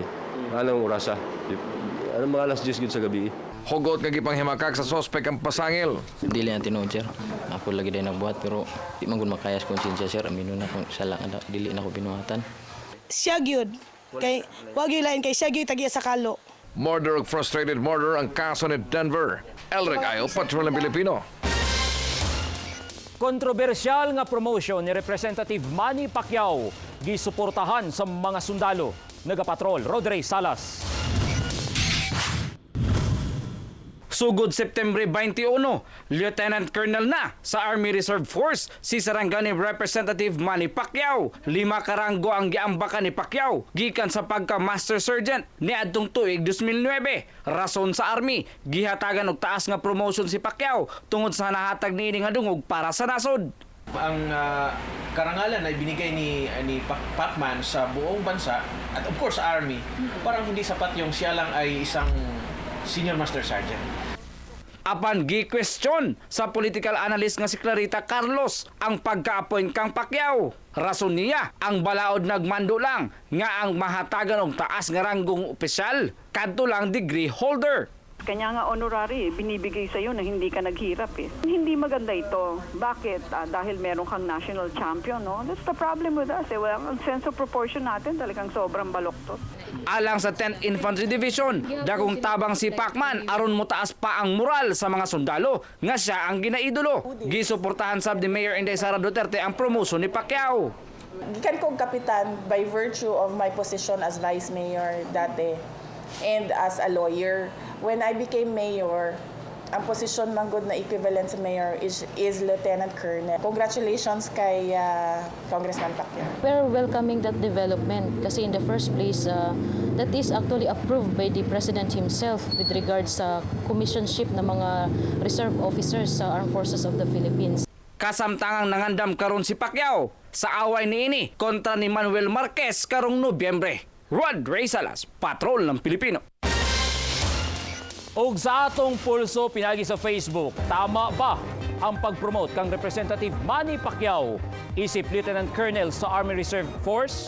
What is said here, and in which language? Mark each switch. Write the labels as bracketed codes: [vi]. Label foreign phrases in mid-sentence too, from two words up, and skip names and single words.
[ceb] Anong orasa? Anong mga alas 10 sa gabi? Hugot nga gipanghimakak sa sospek ang pasangil. Dili ang tinuod, sir. Ako lagi din nagbuhat pero di man gud makayas konsensya, sir. Amino na kung sala nga dili na ko binuhatan. Siya gyud kay wag gyud lain kay siya gyud tagiya sa kalo. Murder ug [en] frustrated murder [ceb] ang kaso ni Denver. [tl] Elric Ayop, Patrol ng Pilipino. [ceb] Kontrobersyal nga promotion ni Representative Manny Pacquiao gisuportahan sa mga sundalo. Nagapatrol Rodrey Salas. Sugod September 21, Lieutenant Colonel na sa Army Reserve Force si Sarangani Representative Manny Pacquiao. 5 karanggo ang giambakan ni Pacquiao gikan sa pagka Master Sergeant niadtong tuig 2009. Rason sa Army, gihatagan og taas nga promotion si Pacquiao tungod sa nahatag niini nga dungog para sa nasod. [tl] Ang karangalan na ibinigay ni Pacman sa buong bansa at [en] of course [tl] sa Army, parang hindi sapat yung siya lang ay isang Senior Master Sergeant. [ceb] Apan gi-question sa political analyst nga si Clarita Carlos ang pagka-appoint kang Pacquiao. Rason niya, ang balaod nagmando lang nga ang mahatagan og taas nga ranggong opisyal kadto lang [en] degree holder. [tl] Kanya nga honorary, binibigay sa iyo na hindi ka naghirap eh. Hindi maganda ito. Bakit? Dahil meron kang national champion, no? [en] That's the problem with us eh. [tl] Ang [en] sense of proportion [tl] natin talagang sobrang baloktot. [ceb] Alang sa 10th Infantry Division, dagong tabang si Pacman aron motaas pa ang moral sa mga sundalo nga siya ang ginaidolo. Gisuportahan sab ni Mayor Inday Sara Duterte ang promotion ni Pacquiao. Gikan kong kapitan by virtue of my position as vice mayor dati and as a lawyer. [en] When I became mayor, [ceb] ang posisyon man gud na equivalent sa mayor is Lieutenant Colonel. Congratulations kay Congressman Pacquiao. [en] We're welcoming that development kasi in the first place, that is actually approved by the President himself with regards sa commissionship [tl] ng mga [en] reserve officers sa Armed Forces of the Philippines. [ceb] Kasamtangang nangandam karon si Pacquiao sa away niini kontra ni Manuel Marquez karong Nobyembre. [tl] Rod Ray Salas, Patrol ng Pilipino. [ceb] Og sa atong pulso pinagi sa Facebook, tama ba ang pag-promote kang Representative Manny Pacquiao isip Lieutenant Colonel sa Army Reserve Force?